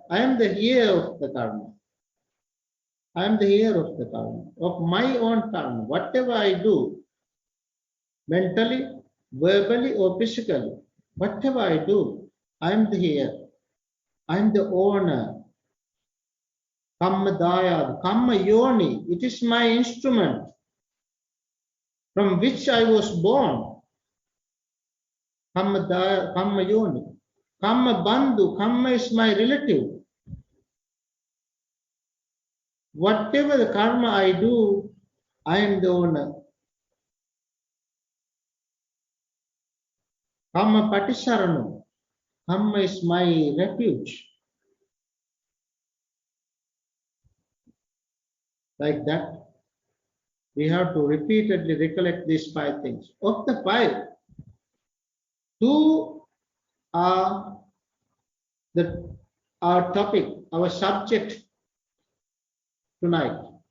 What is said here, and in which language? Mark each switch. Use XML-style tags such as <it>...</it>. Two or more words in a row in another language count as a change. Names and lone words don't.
<en>I am the heir of the karma. I am the heir of the karma, of my own karma. Whatever I do, mentally, verbally, or physically, whatever I do, I am the heir. I am the owner.</en> <pi>Kamma daya, kamma yoni.</pi> <en>It is my instrument from which I was born.</en> <pi>Kamma daya, kamma yoni. Kamma bandhu, kamma</pi> <en>is my relative. Whatever the karma I do, I am the owner.</en> <pi>Kamma patisaranu.</pi> <en>Kamma is my refuge. Like that, we have to repeatedly recollect these 5 things. Of the 5, 2 are our topic, our subject tonight.</en>